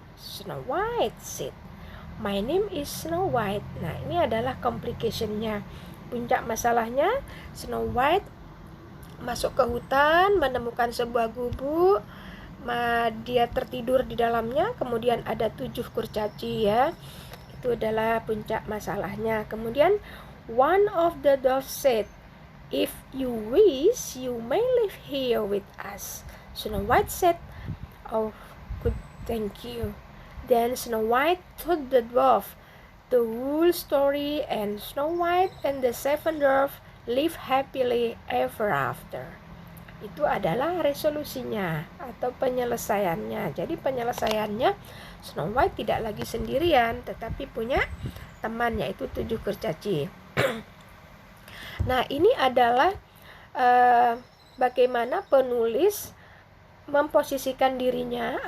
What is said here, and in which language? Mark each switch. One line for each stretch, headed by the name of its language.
English: Snow White said, "My name is Snow White."
Indonesian: Nah, ini adalah complication-nya. Puncak masalahnya, Snow White masuk ke hutan, menemukan sebuah gubuk, dia tertidur di dalamnya, kemudian ada 7 kurcaci ya. Itu adalah puncak masalahnya. Kemudian
English: one of the dwarfs said, "If you wish, you may live here with us." Snow White said, "Oh, good, thank you." Then Snow White told the dwarf the whole story, and Snow White and the 7 dwarfs live happily ever after.
Indonesian: Itu adalah resolusinya atau penyelesaiannya. Jadi penyelesaiannya, Snow White tidak lagi sendirian, tetapi punya teman, yaitu 7 kurcaci. Nah, ini adalah bagaimana penulis memposisikan dirinya.